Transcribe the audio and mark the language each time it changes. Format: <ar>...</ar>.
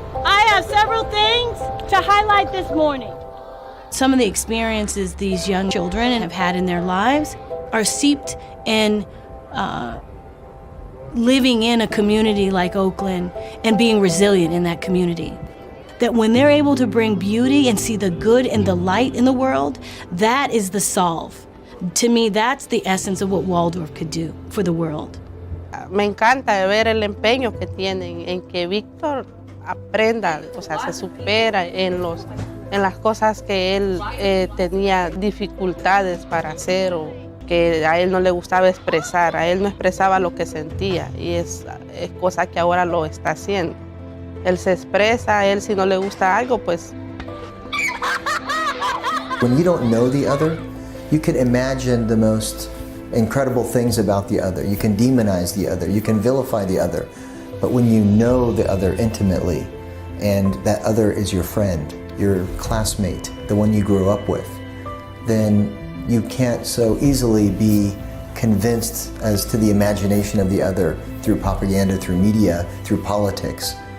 <en>I have several things to highlight this morning. Some of the experiences these young children have had in their lives are seeped in living in a community like Oakland and being resilient in that community. That when they're able to bring beauty and see the good and the light in the world, that is the solve. To me, that's the essence of what Waldorf could do for the world.</en> <es>Me encanta ver el empeño que tienen en que Víctor aprenda, o sea, se supera en las cosas que él tenía dificultades para hacer o que a él no le gustaba expresar, a él no expresaba lo que sentía y es cosa que ahora lo está haciendo. Él se expresa, a él si no le gusta algo, pues...</es> <en>When you don't know the other, you can imagine the most incredible things about the other. You can demonize the other, you can vilify the other. But when you know the other intimately, and that other is your friend, your classmate, the one you grew up with, then you can't so easily be convinced as to the imagination of the other through propaganda, through media, through politics.</en>